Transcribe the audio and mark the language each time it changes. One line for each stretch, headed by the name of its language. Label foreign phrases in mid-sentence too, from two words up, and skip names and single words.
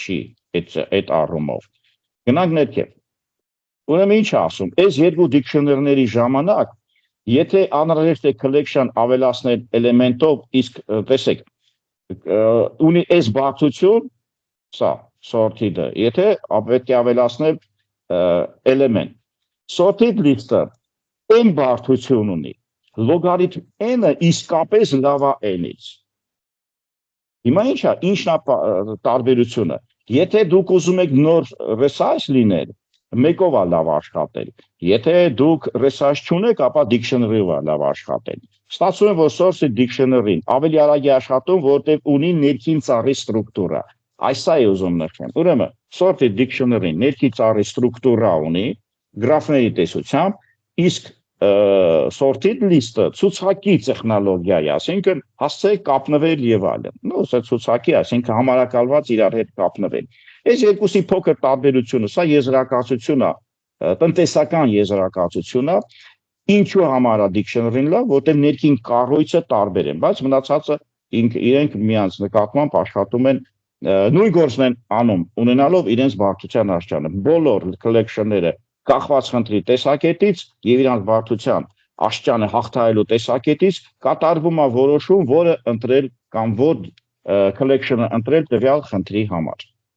Armenian: չի այդ առումով։ Գնանք ներքև։ Ուրեմն ինչ ասում, այս երկու dictionary-ների ժամանակ, եթե անհրաժեշտ է collection ավելացնել էլեմենտով, իսկ տեսեք, ունի այս բարդություն, սա sorted-ը, եթե պետք է ավելացնել էլեմենտ։
English: Sorted list-ը
Armenian: n բարդություն ունի, լոգարիթմ n-ը իսկապես լավ է n-ից։ Հիմա ինչն է տարբերությունը։ Եթե դուք ուզում եք նոր resize լինել, մեկով է լավ աշխատել։ Եթե դուք resize չունեք, ապա dictionary-ով է լավ աշխատել։ Ստացվում է, որ
English: sorted dictionary-ն
Armenian: ավելի արագ է աշխատում, որտեղ ունի ներքին ծառի ստրուկտուրա։ Այսա է ուզում նշեմ։ Ուրեմն
English: sorted dictionary-ն
Armenian: ներքին ծառի ստրուկտուրա ունի, գրաֆների տեսությամբ, իսկ
English: sorted list-ը
Armenian: ցուցակի տեխնոլոգիա է, ասինքն հասցեեք կապնվել եւ այլն։ Սա ցուցակի, ասինքն համարակալված իրար հետ կապնվել։ Այս երկուսի փոքր տարբերությունը, սա եզրակացություն է, տնտեսական եզրակացություն է, ինչու համար է dictionary-ն լավ, որտեղ ներքին կառույցը տարբեր են, բայց մնացածը իրենք միանց նկատմամբ աշխատում են նույն գործն են անում, ունենալով իրենց բարդության աշճանը։ Բոլոր collection-ները կախված խնդրի տեսակետից եւ իրանց բարդության աշճանը հաղթահարելու տեսակետից կատարվում է որոշում, որը ընտրել կամ որ collection-ը ընտրել տվյալ խնդրի համար։